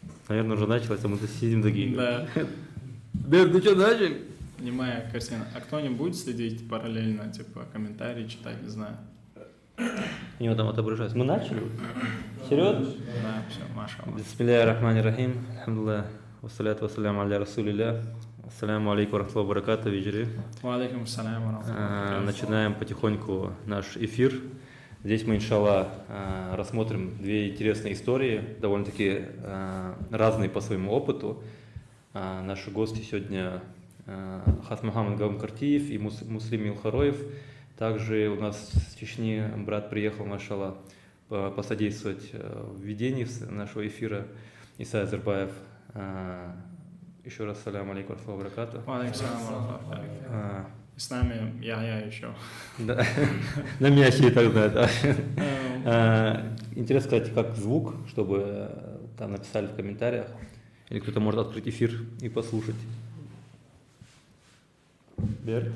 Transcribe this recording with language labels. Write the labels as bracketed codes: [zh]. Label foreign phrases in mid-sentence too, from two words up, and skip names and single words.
[ru] наверное, уже началось, а мы тут сидим такие. Да. Берт, ты что, начал? Понимаю, картина. А кто-нибудь будет следить параллельно, типа, комментарии читать, не знаю? У него там отображается. Мы начали? Серьезно? Да, все, Маша. [ar] بسم الله الرحمن الرحيم. الحمد لله. والصلاة والسلام على رسول الله. السلام عليكم رحمة الله وبركاته, виджери. وعليكم السلام ورحمة الله. [ru] Начинаем потихоньку наш эфир. Здесь мы, иншаллах, рассмотрим две интересные истории, довольно-таки разные по своему опыту. Наши гости сегодня Хас Мухаммад Гамкартиев и Муслим Илхароев. Также у нас с Чечни брат приехал, машаллах, посодействовать в ведении нашего эфира. Иса Азербаев. Еще раз [ar] سلام عليكم وبركاته. وعليكم سلام ورحمة الله. [ru] С нами я еще. Да, на меня все и так знают. Интересно, кстати, как звук, чтобы там написали в комментариях, или кто-то может открыть эфир и послушать. Берт.